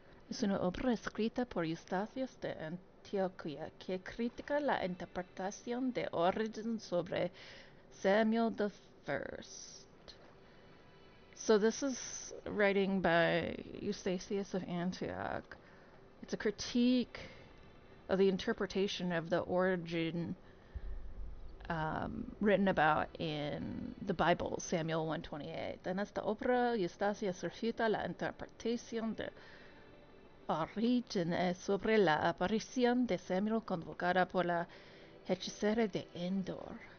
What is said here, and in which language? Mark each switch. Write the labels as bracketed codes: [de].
[es] Es una obra escrita por Eustachius de Antioquía que critica la interpretación de Origen sobre Samuel [en] the First. So this is writing by Eustachius of Antioch. It's a critique of the interpretation of the Origin written about in the Bible, Samuel 1:28. [es] En esta obra, Eustachius refuta la interpretación de Origen sobre la aparición de Samuel convocada por la hechicera de Endor.